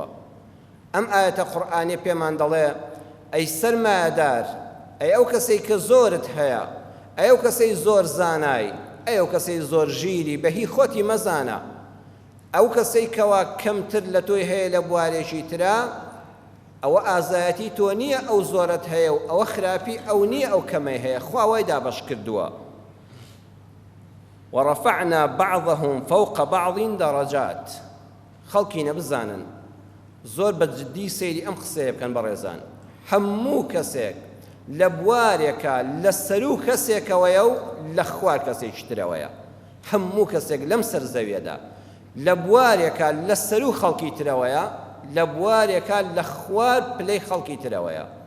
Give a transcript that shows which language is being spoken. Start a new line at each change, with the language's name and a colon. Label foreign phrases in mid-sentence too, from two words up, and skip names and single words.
Central Kurdish: ئەم ئاەتە قورئانی پێمان دەڵێ ئەی سەرمایەدار، ئەی ئەو کەسەی کە زۆرت هەیە، ئەو کەسەی زۆر زانای، ئەو کەسەی زۆر ژیری بەهی خۆتی مەزانە، ئەو کەسەی کەوا کەمتر لە تۆی هەیە لە بوارێکی ترا ئەوە ئازایەتی تۆ نییە ئەو زۆرت هەیە و ئەوە خراپی ئەو نییە ئەو کەمەی هەیە خوا وای دابەش کردووە
Arabic: ورفعنا بعضهم فوق بعض درجات
Central Kurdish: خەڵکی نەبزانن زۆر بە جددی سەیری ئەم قسەیە بکەن بەڕێزان هەموو کەسێک لە بوارێکە لە سەر و کەسێکەوەیە و لە خوار کەسێکی ترەوەیە هەموو کەسێک لەم سەر زەویەدا لە بوارێکە لە سەر و خەڵکی ترەوەیە لە بوارێکە لە خوار پلەی خەڵکی ترەوەیە